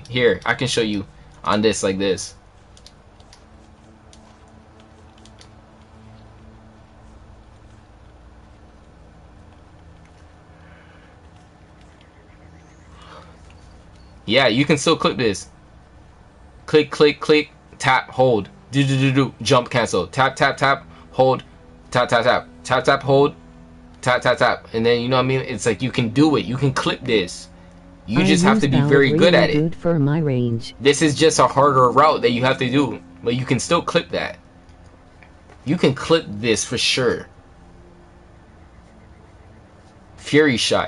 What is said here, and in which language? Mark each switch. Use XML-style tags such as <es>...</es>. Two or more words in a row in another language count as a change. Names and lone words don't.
<en>Here, I can show you on this like this. Yeah, you can still clip this. Click, click, click, tap, hold. Do, jump, cancel. Tap, tap, tap, hold. Tap, tap, tap. Tap, tap, hold. Tap, tap, tap. And then, you know what I mean? It's like you can do it. You can clip this. You just have to be very good at it. For my range. This is just a harder route that you have to do. But you can still clip that. You can clip this for sure. Fury shot.</en>